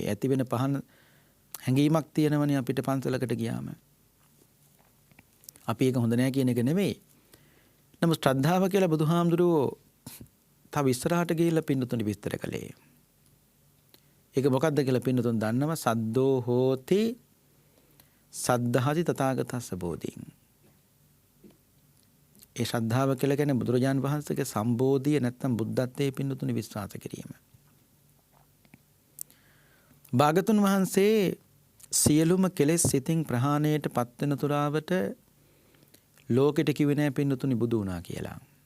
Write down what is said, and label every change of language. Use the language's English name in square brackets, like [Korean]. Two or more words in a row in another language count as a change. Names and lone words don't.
[Sinhala] ඇති වෙන පහන හැඟීමක් තියෙනවනේ අපිට පන්සලකට ගියාම. අපි ඒක හොඳ නෑ කියන එක නෙවෙයි. නමුත් ශ්‍රද්ධාව කියලා බුදුහාමුදුරුවෝ තව ඉස්සරහට ගිහිල්ලා පින්නතුනි විස්තර කළේ. ඒක මොකක්ද කියලා පින්නතුන් දන්නව? [Pali] සද්දෝ හෝති සද්ධාති තථාගතස්ස බෝධින්. [Sinhala] ඒ ශ්‍රද්ධාව කියලා කියන්නේ බුදුරජාණන් වහන්සේගේ සම්බෝධිය නැත්නම් බුද්ධත්වයේ පින්නතුනි විශ්වාස කිරීම. භාගතුන් වහන්සේ සියලුම කෙලෙස් සිතින් ප්‍රහාණයට පත් වෙන තුරාවට ලෝකෙට කිව්වේ නැහැ පින්නතුනි බුදු වුණා කියලා.